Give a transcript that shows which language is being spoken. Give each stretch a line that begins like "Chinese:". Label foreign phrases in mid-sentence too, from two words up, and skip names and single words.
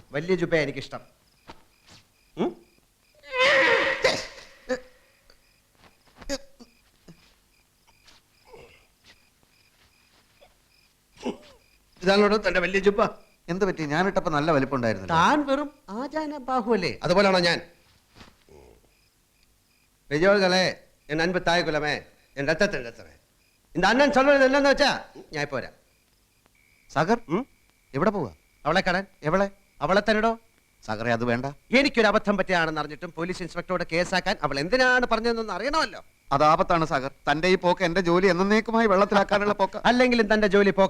Malayalam: വലിയ ജുബ എനിക്കിഷ്ടം. ഇതാണോ തന്റെ വലിയ ജുബ? എന്ത് പറ്റി? ഞാനിട്ടപ്പോ നല്ല വലിപ്പം ഉണ്ടായിരുന്നു. താൻ വെറും ആചാന ബാഹുവല്ലേ? അതുപോലാണോ ഞാൻ?
Tamil: பெரியோர்களே, என் அன்பு தாய் குலமே, என் ரத்தத்தின் ரத்தமே, இந்த அண்ணன் சொல்றது என்னன்னு வச்சா
Malayalam: ഞാൻ പോരാ. സാഗർ, എവിടെ പോവാ? അവളെ കാണാൻ. എവളെ? അവളെ തന്നെടോ. സാഗറെ അത് വേണ്ട. എനിക്കൊരു അബദ്ധം പറ്റിയാണെന്ന് അറിഞ്ഞിട്ടും പോലീസ് ഇൻസ്പെക്ടറോട് കേസാക്കാൻ അവൾ എന്തിനാണ് പറഞ്ഞതെന്ന് അറിയണമല്ലോ. അത് ആപത്താണ് സാഗർ. തന്റെ ഈ പോക്ക് എന്റെ ജോലി എന്നേക്കുമായി വെള്ളത്തിലാക്കാനുള്ള പോക്ക്. അല്ലെങ്കിലും തന്റെ ജോലി പോക്ക.